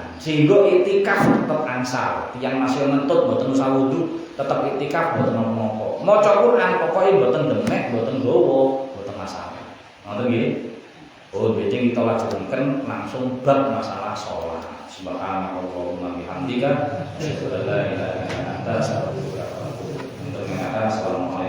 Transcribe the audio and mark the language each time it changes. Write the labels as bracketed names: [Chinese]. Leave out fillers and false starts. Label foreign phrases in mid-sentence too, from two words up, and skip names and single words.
[Javanese] Sehingga iktikaf tetep angsal. Tiyang masih mentut mboten usah wudu, tetep iktikaf mboten napa-napa. Maca Quran pokoke mboten demek, mboten nggawa, mboten masalah. Ngoten nggih. Oh, bedeng kita lajengaken langsung bab masalah salat. [Arabic] سبحانك اللهم وبحمدك أشهد أن لا إله إلا أنت أستغفرك وأتوب إليك.